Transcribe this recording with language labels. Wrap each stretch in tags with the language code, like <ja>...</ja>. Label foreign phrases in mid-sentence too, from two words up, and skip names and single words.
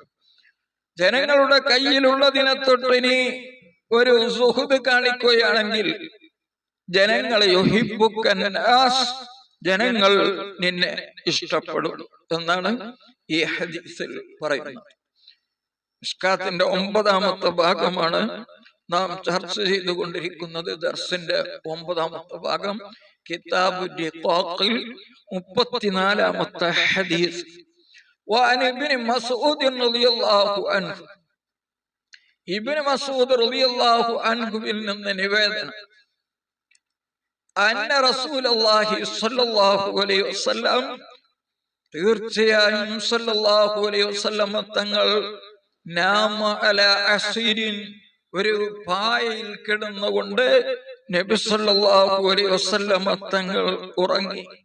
<ml>ജനങ്ങളുടെ കയ്യിലുള്ളതിനെ തൊട്ട് നീ ഒരു സുഹൃദ് കാണിക്കുകയാണെങ്കിൽ, ജനങ്ങളെ യുഹിബ്ബുക്കന്നാസ്, ജനങ്ങൾ നിന്നെ ഇഷ്ടപ്പെടും എന്നാണ് ഈ ഹദീസിൽ പറയുന്നത്. മിശ്കാത്തിന്റെ 9-ാമത്തെ ഭാഗമാണ് നാം ചർച്ച ചെയ്തുകൊണ്ടിരിക്കുന്നത്. ദർസിന്റെ 9-ാമത്തെ ഭാഗം, കിതാബു റിഖാഖിൽ 34-ാമത്തെ ഹദീസ്.</ml> <ar>وعن ابن مسعود رضي الله عنه,</ar> <ml>ഇബ്നു മസ്ഊദ് റളിയല്ലാഹു അൻഹുവിൽ നിന്ന് നിവേദനം,</ml> <ar>أن رسول الله صلى الله عليه وسلم,</ar> <ml>തീർച്ചയായും</ml> <ar>صلى الله عليه وسلم</ar> <ml>തങ്ങൾ,</ml> <ar>نام على حصير,</ar> <ml>ഒരു പായയിൽ കിടന്നുകൊണ്ട് നബി</ml> <ar>صلى الله عليه وسلم</ar> <ml>തങ്ങൾ ഉറങ്ങി.</ml>